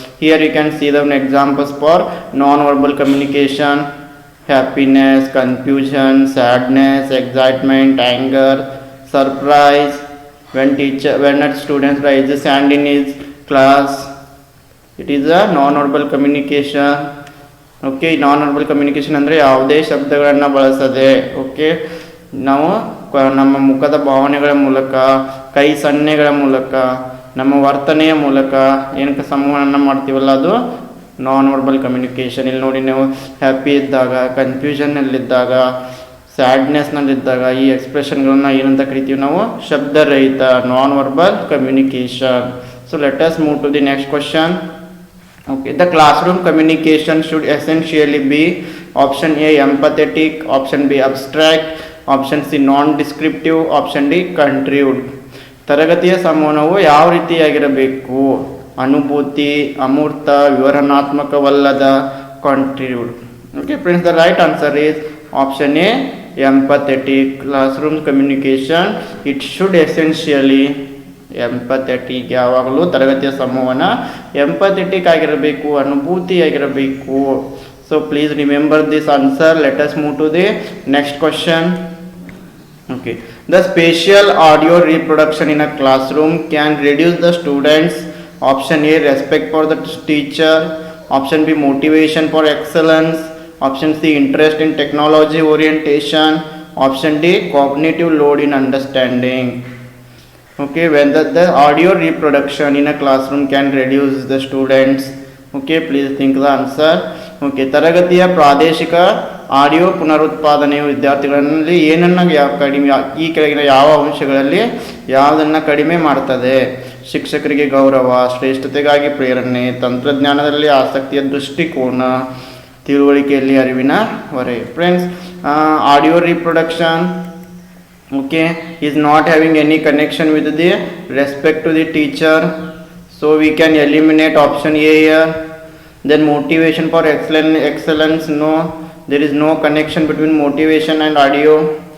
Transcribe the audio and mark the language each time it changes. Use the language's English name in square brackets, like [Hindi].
[English] Here you can see the examples for non-verbal communication: happiness, confusion, sadness, excitement, anger, surprise. When a student raises hand in his class, it is a non-verbal communication. [Kannada] Okay, non verbal communication ಅಂದರೆ ಯಾವುದೇ ಶಬ್ದಗಳನ್ನು ಬಳಸದೆ, okay, ನಾವು ನಮ್ಮ ಮುಖದ ಭಾವನೆಗಳ ಮೂಲಕ, ಕೈ ಸನ್ನೆಗಳ ಮೂಲಕ, ನಮ್ಮ ವರ್ತನೆಯ ಮೂಲಕ ಏನಕ್ಕೆ ಸಂವಹನ ಮಾಡ್ತೀವಲ್ಲ ಅದು ನಾನ್ ವರ್ಬಲ್ ಕಮ್ಯುನಿಕೇಷನ್. ಇಲ್ಲಿ ನೋಡಿ, ನೀವು ಹ್ಯಾಪಿ ಇದ್ದಾಗ, ಕನ್ಫ್ಯೂಷನ್ನಲ್ಲಿದ್ದಾಗ, ಸ್ಯಾಡ್ನೆಸ್ನಲ್ಲಿದ್ದಾಗ ಈ ಎಕ್ಸ್ಪ್ರೆಷನ್ಗಳನ್ನ ಏನಂತ ಕರಿತೀವಿ ನಾವು? [English] ಶಬ್ದರಹಿತ, non verbal communication. So let us move to the next question. Okay, the classroom communication should essentially be option A empathetic, option B abstract, option C non-descriptive, option D contrived. [Kannada] ತರಗತಿಯ ಸಂವಹನವು ಯಾವ ರೀತಿಯಾಗಿರಬೇಕು? ಅನುಭೂತಿ, ಅಮೂರ್ತ, ವಿವರಣಾತ್ಮಕವಲ್ಲದ, contrived. [English] Okay friends, the right answer is option A empathetic. Classroom communication, it should essentially empathetic. [Kannada] ಯಾವಾಗಲೂ ತರಗತಿಯ ಸಂವಹನ empathetic ಆಗಿರಬೇಕು, ಅನುಭೂತಿ ಆಗಿರಬೇಕು. [English] So please remember this answer. Let us move to the next question. Okay, the spatial audio reproduction in a classroom can reduce the students. Option A respect for the teacher, option B motivation for excellence, option C interest in technology orientation, option D cognitive load in understanding. Okay, when the audio reproduction in a classroom can reduce the students. Okay, please think the answer. [Kannada] Okay, ತರಗತಿಯ ಪ್ರಾದೇಶಿಕ audio ಪುನರುತ್ಪಾದನೆಯು ವಿದ್ಯಾರ್ಥಿಗಳಲ್ಲಿ ಏನನ್ನು ಕಡಿಮೆ, ಈ ಕೆಳಗಿನ ಯಾವ ಅಂಶಗಳಲ್ಲಿ ಯಾವುದನ್ನು ಕಡಿಮೆ ಮಾಡ್ತದೆ? ಶಿಕ್ಷಕರಿಗೆ ಗೌರವ, ಶ್ರೇಷ್ಠತೆಗಾಗಿ ಪ್ರೇರಣೆ, ತಂತ್ರಜ್ಞಾನದಲ್ಲಿ ಆಸಕ್ತಿಯ ದೃಷ್ಟಿಕೋನ, ತಿಳುವಳಿಕೆಯಲ್ಲಿ ಅರಿವಿನ ಹೊರೆ. [English] Friends, audio reproduction, okay, is not having any connection with the respect to the teacher, so we can eliminate option A here. Then motivation for excellence, no, there is no connection between motivation and audio.